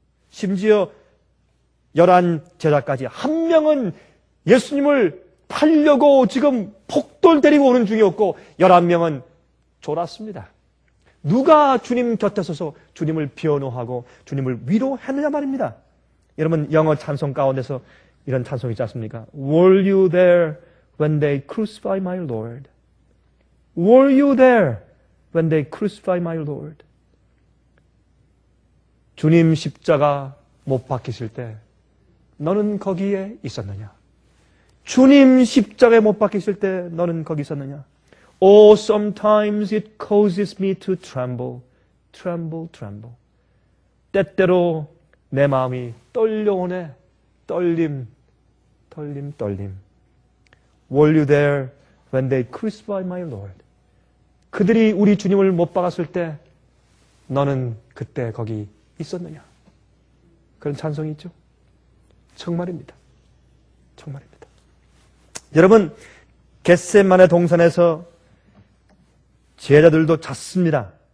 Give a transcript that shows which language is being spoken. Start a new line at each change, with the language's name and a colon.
Korean: 심지어 11 제자까지 한 명은 예수님을 팔려고 지금 폭돌 데리고 오는 중이었고 11명은 졸았습니다. 누가 주님 곁에 서서 주님을 변호하고 주님을 위로했느냐 말입니다. 여러분, 영어 찬송 가운데서 이런 찬송이 있지 않습니까?
English: Were you there when they crucified my Lord? Were you there when they crucified my Lord?
Korean: 주님 십자가 못 박히실 때 너는 거기에 있었느냐? 주님 십자가에 못 박히실 때 너는 거기 있었느냐?
English: Oh, sometimes it causes me to tremble, tremble, tremble.
Korean: 때때로 내 마음이 떨려오네. 떨림, 떨림, 떨림.
English: Were you there when they crucified my Lord?
Korean: 그들이 우리 주님을 못 박았을 때 너는 그때 거기 있었느냐? 그런 찬송이 있죠? 정말입니다. 정말입니다. 여러분, 겟세마네 동산에서 제자들도 잤습니다.